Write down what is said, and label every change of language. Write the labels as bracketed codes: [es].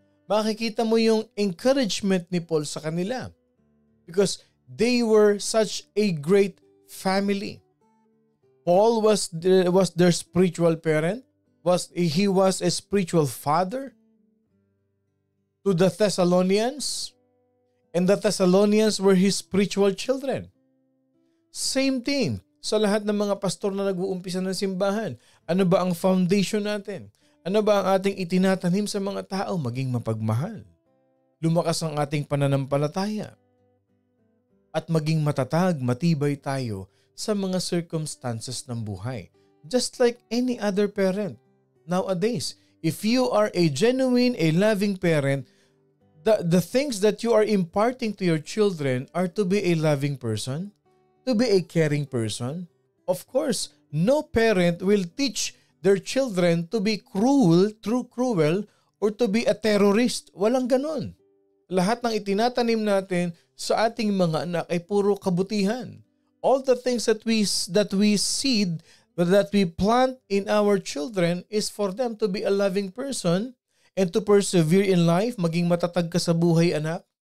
[tl] Makikita mo yung encouragement ni Paul sa kanila. [en] Because they were such a great family. Paul was their spiritual parent. He was a spiritual father to the Thessalonians, and the Thessalonians were his spiritual children. [tl] Same thing sa lahat ng mga pastor na nag-uumpisa ng simbahan. Ano ba ang foundation natin? Ano ba ang ating itinatanim sa mga tao? Maging mapagmahal. Lumakas ang ating pananampalataya. At maging matatag, matibay tayo sa mga circumstances ng buhay. [en] Just like any other parent nowadays. If you are a genuine, a loving parent, the things that you are imparting to your children are to be a loving person, to be a caring person. Of course, no parent will teach their children to be cruel, or to be a terrorist. [tl] Walang ganon. Lahat ng itinatanim natin sa ating mga anak ay puro kabutihan. [en] All the things that we seed, that we plant in our children is for them to be a loving person and to persevere in life, [tl] maging matatag ka sa buhay, anak.